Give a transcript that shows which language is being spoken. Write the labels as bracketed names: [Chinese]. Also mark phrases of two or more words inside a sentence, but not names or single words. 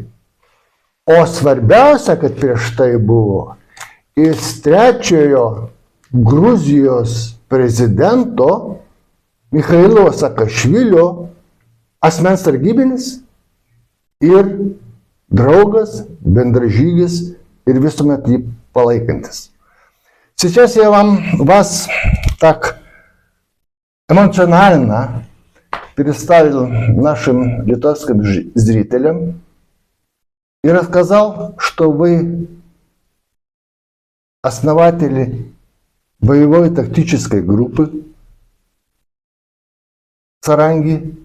[Lithuanian] O svarbiausia, kad prieš tai buvo iš trečiojo Gruzijos prezidento Michailo Saakašvilio asmens sargybinis ir draugas, bendražygis ir visuomet jį palaikantis. [Russian] Сейчас я вас так эмоционально представил нашим литовским зрителям и рассказал, что вы основатели боевой тактической группы Саранги.